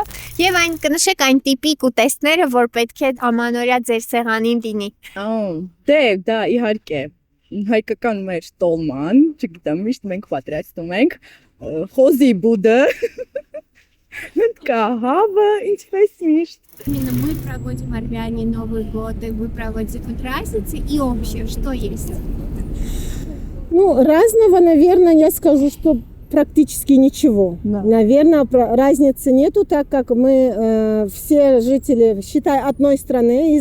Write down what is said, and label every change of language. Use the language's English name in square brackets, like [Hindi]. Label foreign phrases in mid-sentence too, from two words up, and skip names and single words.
[Armenian] Եվ այն կնշեք այն տիպիկ ուտեստները, որ պետք է ամանորյա ձեր սեղանին լինի։ Դե, դա իհարկե հայկական մեր տոլման, չգիտեմ, միշտ մենք պատրաստում ենք, խոզի բուդը, կահավը, ինչպես միշտ։ [Russian] Именно мы проводим армяне Новый год, и вы проводите праздники, и общее, что есть? Ну, разного, наверное, я скажу, что практически ничего. Да. Наверное, разницы нету, так как мы все жители, считай, одной страны.